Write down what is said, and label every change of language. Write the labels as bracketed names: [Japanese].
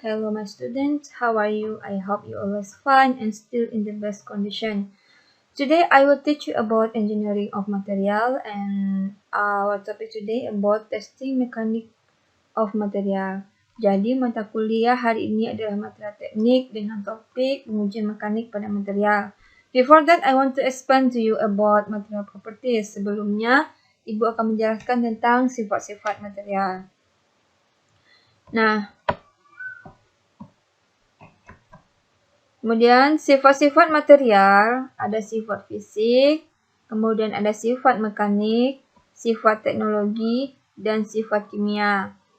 [English] Hello my students, how are you? I hope you always fine and still in the best condition. Today I will teach you about engineering of material and our topic today about testing mechanic of material. [Indonesian] Jadi mata kuliah hari ini adalah material teknik dengan topik pengujian mekanik pada material. [English] Before that, I want to explain to you about material properties. [Indonesian] Sebelumnya, Ibu akan menjelaskan tentang sifat-sifat material. Nah, kemudian sifat-sifat material, ada sifat fisik, kemudian ada sifat mekanik, sifat teknologi, dan sifat kimia.